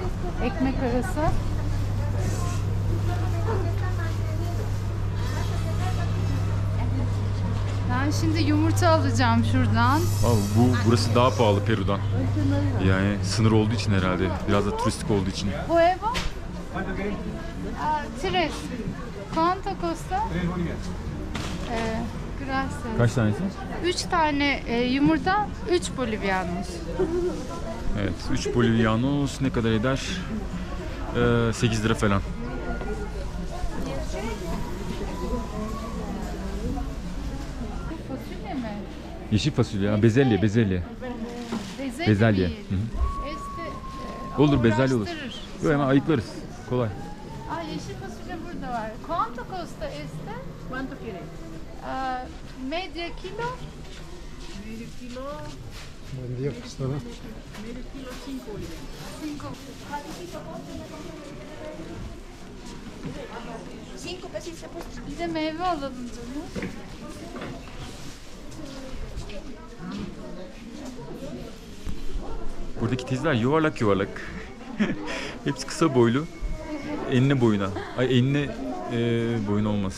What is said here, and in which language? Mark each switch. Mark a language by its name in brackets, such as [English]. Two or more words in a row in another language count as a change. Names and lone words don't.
[Turkish] Ekmek arası. Ben şimdi yumurta alacağım şuradan. Burası daha pahalı Peru'dan. Yani sınır olduğu için herhalde. Biraz da turistik olduğu için. [Spanish] Huevo. Tres. Cuánto costa? Gracias. [Turkish] Kaç tanesi? 3 tane yumurta, 3 bolivianos. Evet, 3 bolivianos ne kadar eder? 8 lira falan. Bu fasulye mi? Yeşil fasulye, bezelye. Bezelye. Bezelye. Değil. Hı hı. Este, Olur, bezelye olur. uğraştırır. Yok, hemen ayıklarız. Kolay. Aa, yeşil fasulye burada var. [Spanish] Cuánto costa este? ¿Cuánto quiere? Media kilo. Medio kilo, Buen día, Cristina. medio kilo 5 bolivianos. 5 pesos. [Turkish] Bir de meyve alalım canım. Buradaki teyzeler yuvarlak yuvarlak. Hepsi kısa boylu. Enine boyuna. Ay, enine boyun olmaz.